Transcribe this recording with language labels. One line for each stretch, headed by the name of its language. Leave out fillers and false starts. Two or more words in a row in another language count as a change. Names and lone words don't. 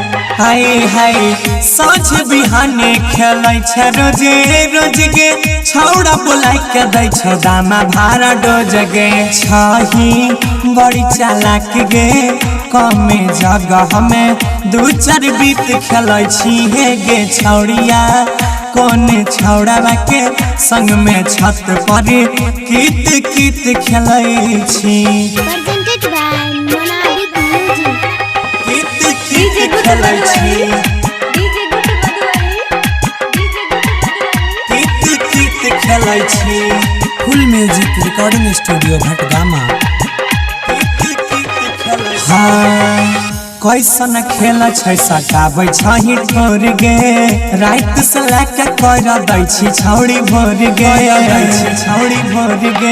Angika: हाय हाय साँझ बिहान खेलै छ रोजे रोज गे छौड़ा बोलाइ के दै छो दम भारा डोज गे छही बड़ी चालाक गे कमे जगह में दू चार बीत खेलै छी हे गे छौड़िया कौन छौड़ावा के संग में छत पर कित खेलै छी
English: Presented by Monadic Music.
Angika: कित खेलै छी कित खेलै छी फुल म्यूजिक रिकॉर्डिंग स्टूडियो भटगामा हाँ कैसन खेल छै सटाबै छही ठोर गे रात से लेके कर दै छी छौड़ी भोर गे छौड़ी भोर गे